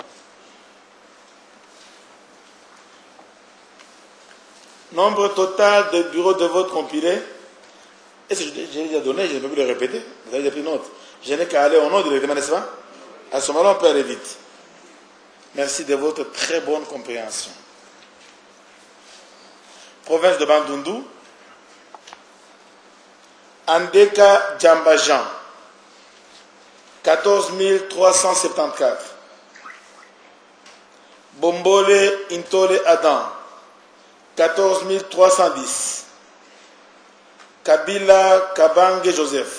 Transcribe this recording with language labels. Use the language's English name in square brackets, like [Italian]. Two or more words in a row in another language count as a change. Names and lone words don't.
[French] Nombre total de bureaux de vote compilés. Est-ce que j'ai déjà donné, je ne peux plus le répéter. Vous avez déjà pris note. Je n'ai qu'à aller au nom directement, n'est-ce pas? À ce moment-là, on peut aller vite. Merci de votre très bonne compréhension. Province de Bandundu. Andeka Djambajan. 14 374. Bombole Intole Adam. 14 310. Kabila Kabange Joseph.